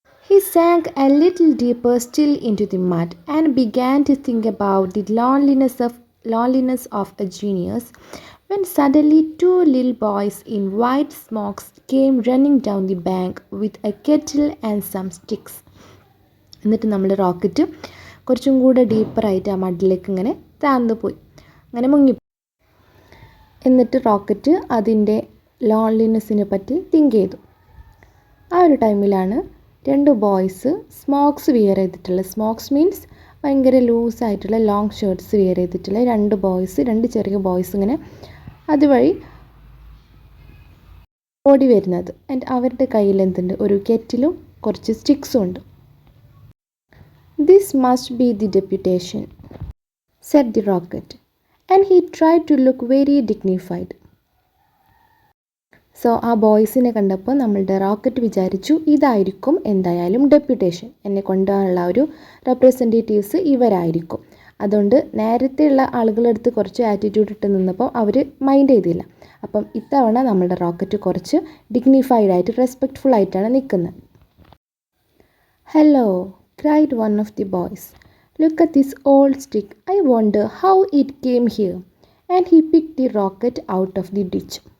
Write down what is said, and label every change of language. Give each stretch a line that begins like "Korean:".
English: He sank a little deeper still into the mud and began to think about the loneliness of a genius when suddenly two little boys in white smocks came running down the bank with a kettle and some sticks.
Malayalam: എന്നിട്ട് നമ്മൾ rocket കുറച്ചും കൂടെ ഡീപ്പറായിട്ട് ആ മഡിലേക്ക് ഇങ്ങനെ താഴ്ന്നു പോയി, അങ്ങനെ മുങ്ങി. എന്നിട്ട് റോക്കറ്റ് അതിൻ്റെ ലോൺലിനെസ്സിനെ പറ്റി തിങ്ക് ചെയ്തു. ആ ഒരു ടൈമിലാണ് രണ്ട് ബോയ്സ് സ്മോക്സ് വിയർ ചെയ്തിട്ടുള്ള, സ്മോക്സ് മീൻസ് ഭയങ്കര ലൂസായിട്ടുള്ള ലോങ് ഷർട്ട്സ് വിയർ ചെയ്തിട്ടുള്ള രണ്ട് ചെറിയ ബോയ്സ് ഇങ്ങനെ അതുവഴി ഓടി വരുന്നത്. ആൻഡ് അവരുടെ കയ്യിൽ എന്തുണ്ട്? ഒരു കെറ്റിലും കുറച്ച് സ്റ്റിക്സും ഉണ്ട്.
English: "This must be the deputation," said the rocket, and he tried to look very dignified.
Malayalam: So ആ ബോയ്സിനെ കണ്ടപ്പോൾ നമ്മളുടെ റോക്കറ്റ് വിചാരിച്ചു ഇതായിരിക്കും എന്തായാലും ഡെപ്യൂട്ടേഷൻ, എന്നെ കൊണ്ടുപോകാനുള്ള ഒരു റെപ്രസെൻറ്റേറ്റീവ്സ് ഇവരായിരിക്കും. അതുകൊണ്ട് നേരത്തെയുള്ള ആളുകളെടുത്ത് കുറച്ച് ആറ്റിറ്റ്യൂഡ് ഇട്ട് നിന്നപ്പോൾ അവർ മൈൻഡ് ചെയ്തില്ല. അപ്പം ഇത്തവണ നമ്മളുടെ റോക്കറ്റ് കുറച്ച് ഡിഗ്നിഫൈഡ് ആയിട്ട് റെസ്പെക്റ്റ്ഫുൾ ആയിട്ടാണ് നിൽക്കുന്നത്.
English: "Hello," cried one of the boys. "Look at this old stick. I wonder how it came here." And he picked the rocket out of the ditch.